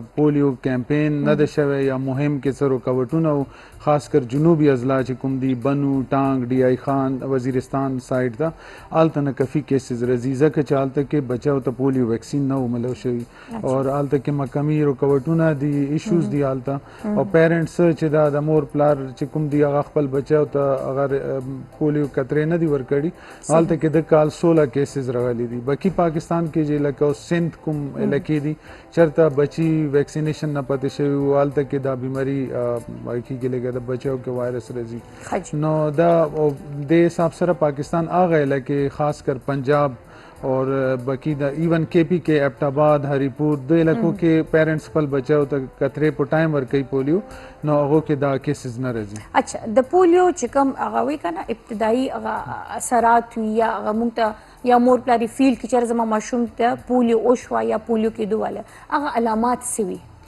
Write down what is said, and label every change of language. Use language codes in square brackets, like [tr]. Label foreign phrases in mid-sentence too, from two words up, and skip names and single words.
[ps] پولیو کیمپین نه ده شوی یا مهم کې څه رکاوټونه خاص کر جنوبي اضلاع چې کوم دي بنو ټانګ ډي آی خان وزیرستان سایډ ته هلته نه کافي کیسز راځي ځکه چې هلته کې بچاو ته [en] polio vaccine [ps] نه ملو شوي اور هلته کې مقامي رکاوټونه دي ایشوز دي هلته او پیرنټس چې دا د مور پلار چې کوم دي هغه خپل بچاو ته اگر پولیو قطرې نه دي ورکړي هلته کې د کال 16 کیسز راغلي دي. باقي پاکستان کې چې لکه سندھ کوم علاقې دي چرته بچي ویکسینیشن نه پاتې شوي وو هلته کې دا بیماري کېږي لکه د بچو کې وایرس راځي نو دا د حساب سره پاکستان هغه علاقې خاص کر پنجاب [ur] اور باقی [ps] دا ایون کے پی کے ایبٹ آباد ہری پور د علاقوں کې پیرنټس خپل بچو ته قطرې په ټایم ورکوي پولیو نو هغو کې دا کیسز نه راځي. اچھا د پولیو چې کوم هغه وایي که نه ابتدایي هغه اثرات وي یا هغه موږ ته یا مور پلار فیل کې چېرې زما ماشوم ته پولیو وشوه یا پولیو کېدو واله هغه علامات څه وي؟